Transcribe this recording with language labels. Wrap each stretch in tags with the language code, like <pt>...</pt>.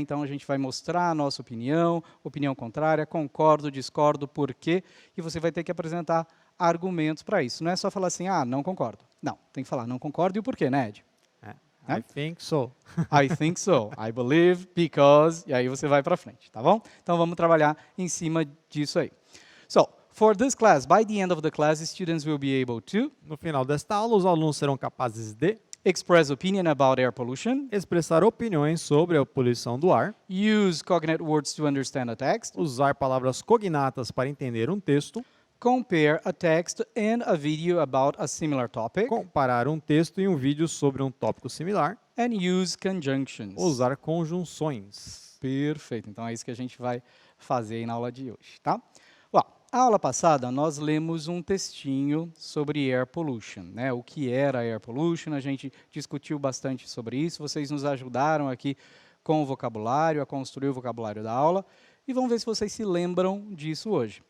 <pt>Então, a gente vai mostrar a nossa opinião, opinião contrária, concordo, discordo, por quê, e você vai ter que apresentar argumentos para isso. Não é só falar assim, não concordo. Não, tem que falar não concordo e o porquê, né, Ed?</pt> <en>I think so. I think so. I believe, because,</en> <pt>e aí você vai para frente, tá bom? Então, vamos trabalhar em cima disso aí.</pt> <en>So, for this class, by the end of the class, students will be able to...</en> <pt>No final desta aula, os alunos serão capazes de...</pt> <en>express opinion about air pollution.</en> <pt>Expressar opiniões sobre a poluição do ar.</pt> <en>Use cognate words to understand a text.</en> <pt>Usar palavras cognatas para entender um texto.</pt> <en>Compare a text and a video about a similar topic.</en> <pt>Comparar um texto e um vídeo sobre um tópico similar.</pt> <en>And use conjunctions.</en> <pt>Usar conjunções. Perfeito. Então, é isso que a gente vai fazer aí na aula de hoje, tá? Well, a aula passada, nós lemos um textinho sobre air pollution, né? O que era air pollution, a gente discutiu bastante sobre isso, vocês nos ajudaram aqui com o vocabulário, a construir o vocabulário da aula, e vamos ver se vocês se lembram disso hoje.</pt>